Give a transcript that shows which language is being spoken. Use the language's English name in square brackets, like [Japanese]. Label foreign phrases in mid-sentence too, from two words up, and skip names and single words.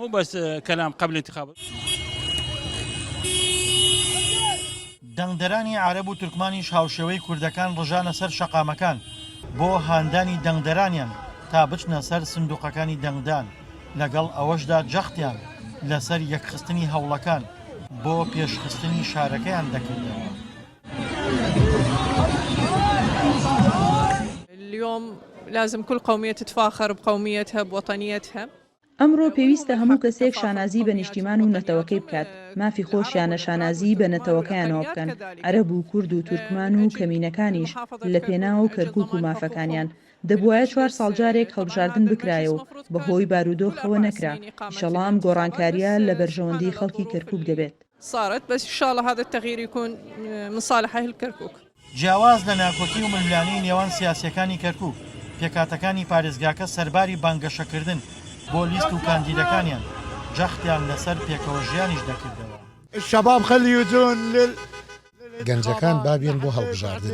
[Central Kurdish] دەنگدەرانی عەرەب و تورکمانیش هاوشێوەی کوردەکان ڕژانە سەر شەقامەکان بۆ هاندانی دەنگدەرانیان تا بچنە سەر سندوقەکانی دەنگدان لەگەڵ ئەوەشدا جەختیان لەسەر یەکخستنی هەوڵەکان بۆ پێشخستنی شارەکەیان دەکردەوە. [Arabic] اليوم لازم كل قومية تتفاخر بقوميتها بوطنيتها. [Central Kurdish] ئەمڕۆ پێویستە هەموو کەسێک شانازی بە نیشتیمان و نەتەوەکەی بکات. مافی خۆشیانە شانازی بە نەتەوەکەیانەوە بکەن. عەرەب و کورد و تورکمان و کەمینەکانیش لە پێناو کەرکووک و مافەکانیان دەبوایە 4 ساڵجارێک هەڵبژاردن بکرایەوە بەهۆی بارودۆخەوە نەکرا. ئینشەڵام گۆڕانکاریە لە بەرژەوەندی خەڵکی کەرکووک دەبێت. [Arabic] صارت بس إن شاء الله هذا التغيير يكون من صالح أهل كركوك. [Central Kurdish] جیاواز لە ناکۆکی و ململانەی نێوان سیاسیەکانی کەرکووک پێکاتەکانی پارێزگاکە سەرباری بانگەشەکردن بۆ لیست و کاندیدەکانیان جەختیان لەسەر پێکەوە ژیانیش دەکردەوە. [Arabic] الشباب خليجون [Central Kurdish] گەنجەکان بابێن بۆ هەڵبژاردن.